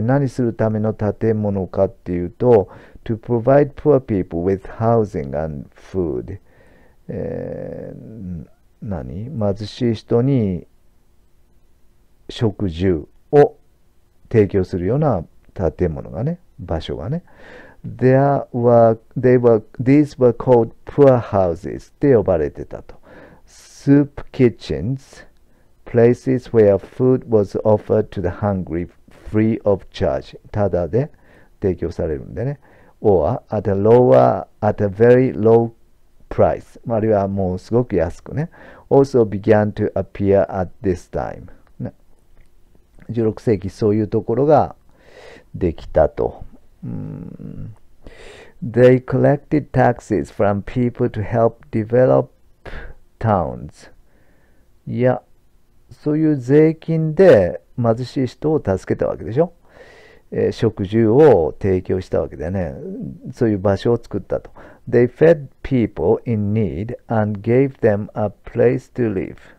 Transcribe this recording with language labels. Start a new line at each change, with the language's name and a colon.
Japanese: 何するための建物かっていうと、
English: to provide poor people with housing and food.
Japanese: 貧しい人に食住を提供するような建物がね、場所がね。
English: these were called poor houses
Japanese: って呼ばれてたと。
English: soup kitchens, places where food was offered to the hungry free of charge
Japanese: ただで提供されるんでね。
English: or at a very low price
Japanese: あるいはもうすごく安くね。
English: also began to appear at this time ね。
Japanese: 16世紀そういうところができたと。
English: They collected taxes from people to help develop towns
Japanese: いやそういう税金で貧しい人を助けたわけでしょ。食住を提供したわけだよね。そういう場所を作ったと。
English: They fed people in need and gave them a place to live.